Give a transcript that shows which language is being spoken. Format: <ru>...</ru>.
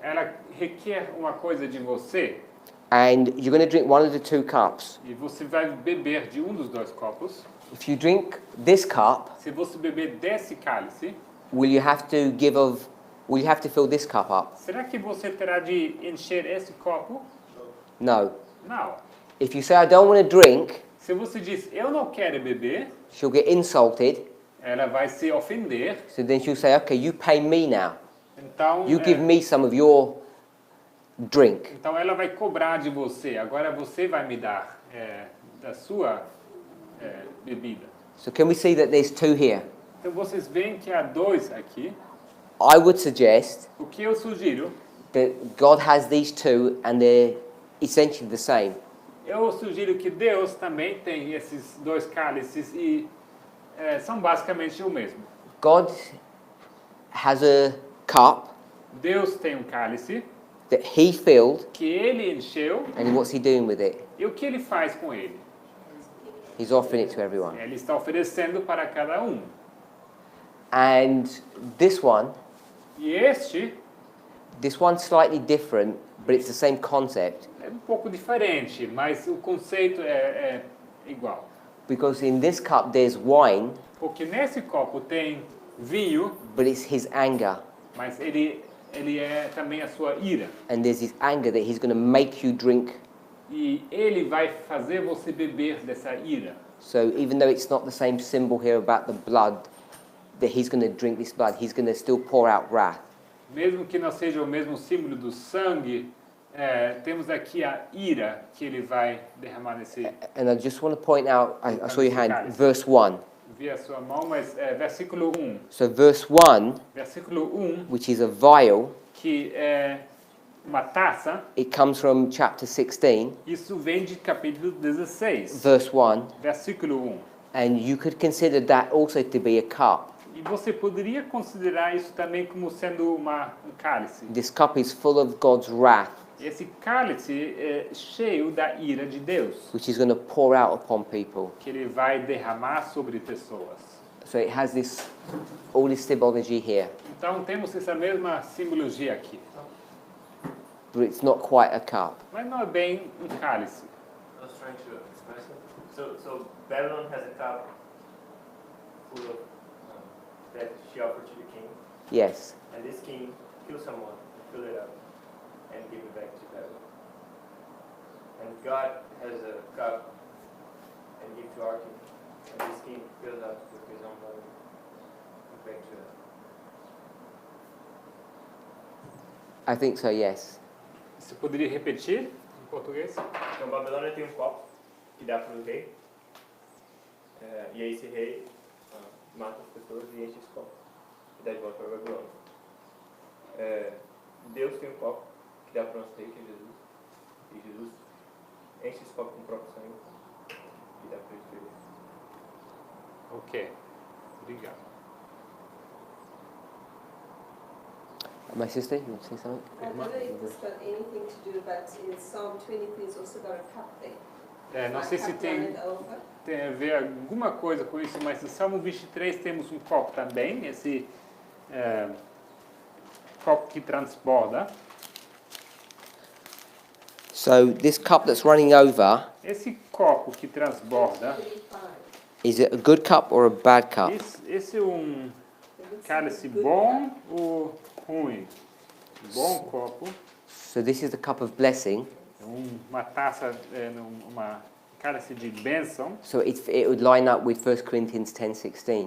<pt>ela requer uma coisa de você,</pt> <en>And you're going to drink one of the two cups.</en> <pt>e você vai beber de um dos dois copos.</pt> <en>If you drink this cup,</en> <pt>Se você beber desse cálice,</pt> <en>will you have to fill this cup up?</en> <pt>será que você terá de encher esse copo?</pt> <en>No.</en> <pt>Não.</pt> <en>If you say, I don't want to drink,</en> <pt>Se você diz, eu não quero beber,</pt> <en>she'll get insulted.</en> <pt>ela vai se ofender.</pt> <en>So then she'll say, okay, you pay me now.</en> <pt>Então,</pt> <en>You give me some of your drink.</en> <pt>então ela vai cobrar de você. Agora você vai me dar da sua bebida.</pt> <en>So can we see that there's two here?</en> <pt>Então vocês veem que há dois aqui.</pt> <en>I would suggest</en> <pt>O que eu sugiro?</pt> <en>that God has these two and they're essentially the same.</en> <pt>Eu sugiro que Deus também tem esses dois cálices e são basicamente o mesmo.</pt> <en>God has a cup</en> <pt>Deus tem um cálice</pt> <en>that he filled,</en> <pt>que ele encheu</pt> <en>and what's he doing with it?</en> <pt>e o que ele faz com ele?</pt> <en>He's offering it to everyone.</en> <pt>Ele está oferecendo para cada um.</pt> <en>And this one,</en> <pt>E este</pt> <en>this one's slightly different, but it's the same concept.</en> <pt>é um pouco diferente, mas o conceito é igual.</pt> <en>Because in this cup there's wine,</en> <pt>Porque nesse copo tem vinho,</pt> <en>but it's his anger.</en> <pt>mas ele é também a sua ira.</pt> <en>And there's his anger that he's going to make you drink.</en> <pt>E ele vai fazer você beber dessa ira.</pt> <en>So even though it's not the same symbol here about the blood, that he's going to drink this blood, he's going to still pour out wrath.</en> <pt>Mesmo que não seja o mesmo símbolo do sangue, temos aqui a ira que ele vai derramar nesse...</pt> <en>And I just want to point out, I saw your hand, verse 1.</en> <pt>Vi a sua mão, mas versículo 1.</pt> <en>So verse 1,</en> <pt>Versículo 1,</pt> <en>which is a vial,</en> <pt>que é uma taça,</pt> <en>it comes from chapter 16,</en> <pt>isso vem de capítulo 16,</pt> <en>verse 1.</en> <pt>versículo 1.</pt> <en>And you could consider that also to be a cup.</en> <pt>E você poderia considerar isso também como sendo um cálice.</pt> <en>This cup is full of God's wrath,</en> <pt>Esse cálice é cheio da ira de Deus,</pt> <en>which is going to pour out upon people.</en> <pt>que ele vai derramar sobre pessoas.</pt> <en>So it has all this symbology here,</en> <pt>Então temos essa mesma simbologia aqui,</pt> <en>but it's not quite a cup.</en> <pt>mas não é bem cálice.</pt> <en>I was trying to express it. So Babylon has a cup full of that she offered to the king, Yes. and this king kills someone, fill it up, and give it back to Babylon. And God has a cup and give to our king, and this king fills up with his own blood and back to us. I think so, yes.</en> <pt>Você poderia repetir em português? Então Babilônia tem um copo que dá para o rei, e aí esse rei mata as pessoas e enche esse copo e dá de volta para a Babilônia. Deus tem um copo que dá para o nosso rei, que é Jesus, e Jesus enche esse copo com o próprio sangue e dá para ele beber. Ok, obrigado.</pt> <en>My sister, you want to say something? I don't know if this got anything to do, but in Psalm 23 it's also got a cup there.</en> <pt>Não A sei se</pt> <en>cup</en> <pt>tem</pt> <en>runneth over.</en> <pt>a ver alguma coisa com isso, mas no Salmo 23 temos um copo também, esse copo que transborda.</pt> <en>So this cup that's running over,</en> <pt>Esse copo que transborda, 35.</pt> <en>is it a good cup or a bad cup?</en> <pt>esse é um</pt> <en>It looks</en> <pt>cálice</pt> <en>like a good</en> <pt>bom ou ruim? Bom copo,</pt> <en>So this is the cup of blessing.</en> <pt>uma taça, uma cálice de bênção.</pt> <en>So it would line up with 1 Corinthians 10:16.</en>